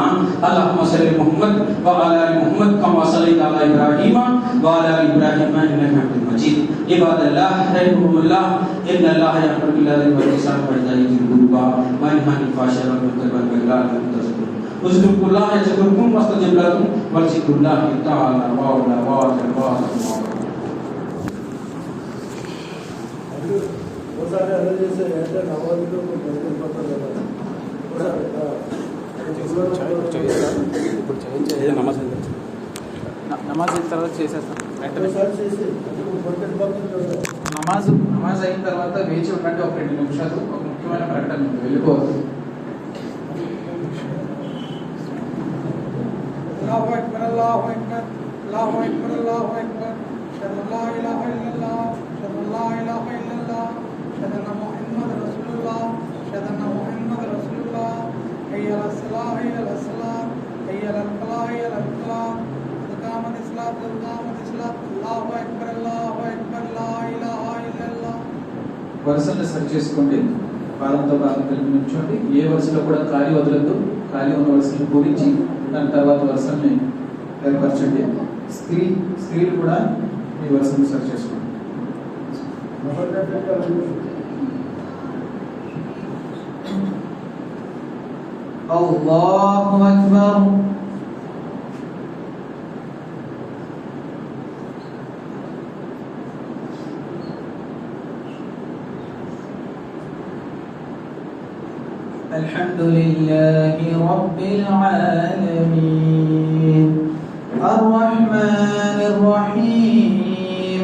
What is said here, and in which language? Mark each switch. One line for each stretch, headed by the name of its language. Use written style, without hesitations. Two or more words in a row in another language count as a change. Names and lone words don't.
Arabic: اللهم صل على محمد وعلى آل محمد كما صليت على إبراهيم وعلى آل إبراهيم إنك حميد مجيد. عباد الله رحمكم الله إن الله يأمر بالعدل والإحسان وإيتاء ذي القربى وينهى عن الفحشاء والمنكر والبغي والعظيم اذكروا الله يذكركم واستجب لكم ولذكر الله تعالى وعلى
Telugu: నమాజ్ అయిన తర్వాత చేసేస్తాం. నమాజ్ అయిన తర్వాత వేచి ఉండండి ఒక 2 నిమిషాలు. ఒక ముఖ్యమైన ప్రకటన వెళ్ళిపోవద్దు.
Arabic: الله أكبر، الله أكبر، الله أكبر، الله أكبر. أشهد أن لا إله إلا الله أشهد أن لا إله إلا الله أشهد أن محمد رسول الله أشهد أن محمد رسول الله حي على الصلاة حي على الصلاة حي على الفلاح حي على الفلاح قد قامت الصلاة قد قامت الصلاة الله أكبر لا إله إلا الله.
Telugu: వరుసలు సెట్ చేసుకోండి. పాదంతో పాదం కలిపి నిల్చోండి. ఏ వరుసలో కూడా ఖాళీ వదలద్దు. ఖాళీ ఉన్న వరుసలు పూరించి దాని తర్వాత వరుసల్ని ఏర్పరచండి. స్త్రీలు కూడా ఈ వరుసను సెట్ చేసుకోండి.
Arabic: الله أكبر. الحمد لله رب العالمين الرحمن الرحيم